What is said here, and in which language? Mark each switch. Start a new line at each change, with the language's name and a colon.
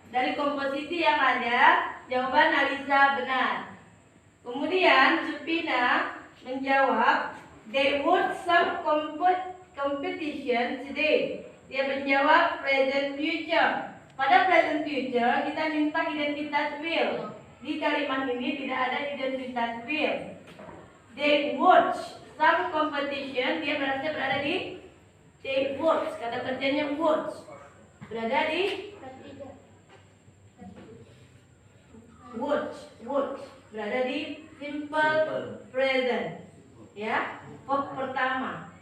Indonesian: Dari komposisi yang ada, jawaban Alisa benar. Kemudian Supina menjawab,
English: there was some competition today.
Indonesian: Dia menjawab present future. Pada present future kita minta identitas will. Di kalimat ini tidak ada identitas will.
English: They watch some competition.
Indonesian: Dia berada di they watch. Kata kerjanya watch. Berada di watch. Berada di simple present, ya, verb pertama.